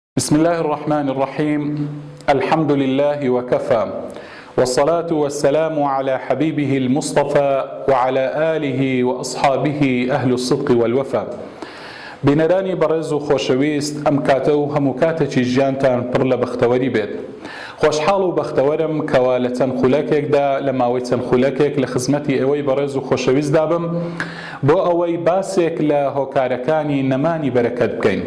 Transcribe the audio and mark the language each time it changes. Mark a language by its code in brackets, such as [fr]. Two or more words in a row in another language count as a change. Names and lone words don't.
[ar] بسم الله الرحمن الرحيم. الحمد لله وكفى، والصلاة والسلام على حبيبه المصطفى وعلى آله وأصحابه أهل الصدق والوفا. [ckb] بینەرانی بەڕێز و خۆشەویست، ئەم کاتە و هەموو کاتێکی ژیانتان پڕ لە بەختەوەری بێت. خۆشحاڵ و بەختەوەرم کەوا لە چەند خولەکێکدا لە ماوەی چەند خولەکێک لە خزمەتی ئێوەی بەڕێز و خۆشەویستدا بم بۆ ئەوەی باسێک لە هۆکارەکانی نەمانی بەرەکەت بکەین.